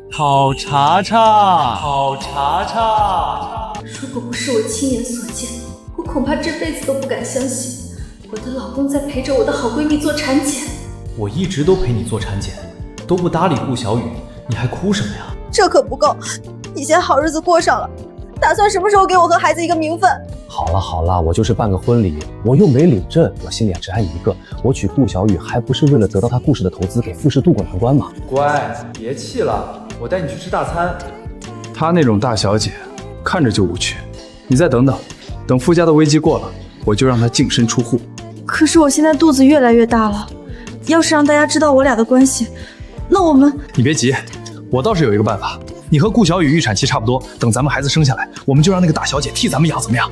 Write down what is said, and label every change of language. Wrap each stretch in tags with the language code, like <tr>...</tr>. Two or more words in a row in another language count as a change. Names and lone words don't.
<zh>好查查，好查查。如果不是我亲眼所见，我恐怕这輩子都不敢相信我的老公在陪着我的好閨蜜做產檢。我一直都陪你做產檢，都不搭理顧小雨，你還哭什麼呀？這可不夠，你先好日子過上了，打算什麼時候給我和孩子一個名分？好了好了，我就是辦個婚禮，我又沒領證，我心裡只愛一個，我娶顧小雨還不是為了得到她顧氏的投資，給傅氏渡過難關嗎？乖，別氣了，我帶你去吃大餐。她那種大小姐，看着就無趣。你再等等，等傅家的危機過了，我就讓她淨身出戶。可是我現在肚子越來越大了，要是讓大家知道我倆的關係，那我們…… 你別急，我倒是有一個辦法。你和顧小雨預產期差不多，等咱們孩子生下來，我們就讓那個大小姐替咱們養，怎麼樣？</zh>